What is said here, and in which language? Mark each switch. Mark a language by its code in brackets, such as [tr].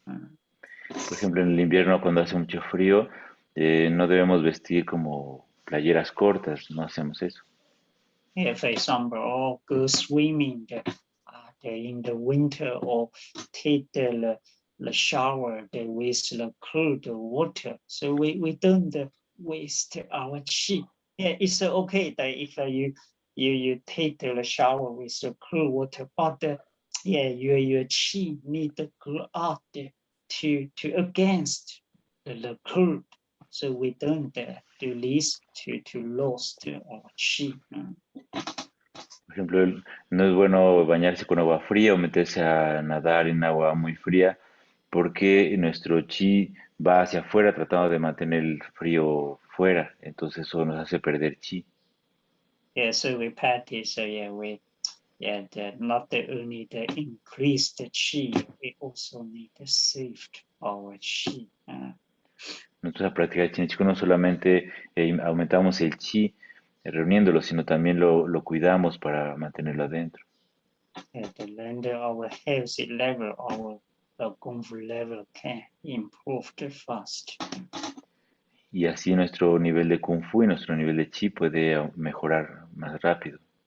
[es] Por ejemplo, en el invierno cuando hace mucho frío, no debemos vestir como playeras cortas, no hacemos eso. [en] For example, or go swimming in the winter, or take the shower with the cold water. So we don't waste our chi. Yeah, it's okay that if you take the shower with the cold water, but your chi need to go out to against the cold. So we don't do this to lose our chi. [es] Por ejemplo, no es bueno bañarse con agua fría o meterse a nadar en agua muy fría porque nuestro chi va hacia afuera tratando de mantener el frío fuera, entonces eso nos hace perder chi. [en] So we practice, not only the increase the chi, we also need to save our chi. [es] Nosotros a practicar ZhiNeng QiGong no solamente aumentamos el chi reuniéndolo, sino también lo cuidamos para mantenerlo adentro. [en] To learn our healthy level, our Kung Fu level can improve fast. [es] Y así nuestro nivel de Kung Fu y nuestro nivel de chi puede mejorar más rápido.